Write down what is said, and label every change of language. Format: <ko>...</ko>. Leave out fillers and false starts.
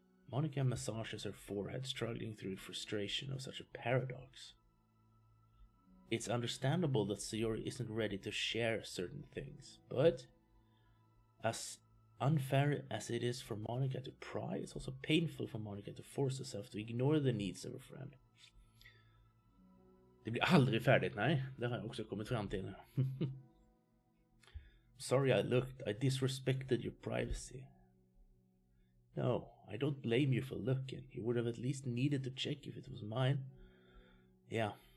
<en>Monica massages her forehead, struggling through the frustration of such a paradox. It's understandable that Sayori isn't ready to share certain things, but as unfair as it is for Monica to pry, it's also painful for Monica to force herself to ignore the needs of her friend.</en> <sv>Det blir aldrig färdigt, nej. Det har jag också kommit fram till.</sv> <en>Sorry I looked. I disrespected your privacy. No, I don't blame you for looking. You would have at least needed to check if it was mine. Yeah.</en>